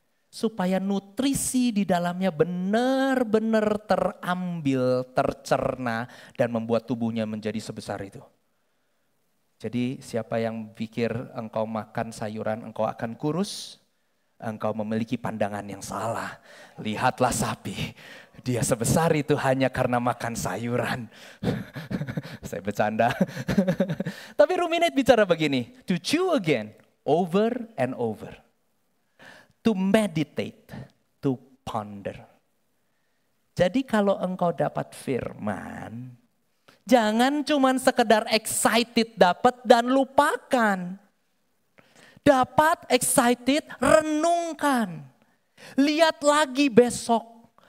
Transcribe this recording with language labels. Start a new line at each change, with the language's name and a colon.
Indonesian: Supaya nutrisi di dalamnya benar-benar terambil, tercerna, dan membuat tubuhnya menjadi sebesar itu. Jadi siapa yang pikir engkau makan sayuran engkau akan kurus, engkau memiliki pandangan yang salah. Lihatlah sapi, dia sebesar itu hanya karena makan sayuran. Saya bercanda.
English: Tapi ruminate
Indonesian: bicara begini,
English: to chew again, over and over. To meditate, to ponder.
Indonesian: Jadi kalau engkau dapat firman, jangan cuman sekedar excited dapat dan lupakan. Dapat excited, renungkan. Lihat lagi besok.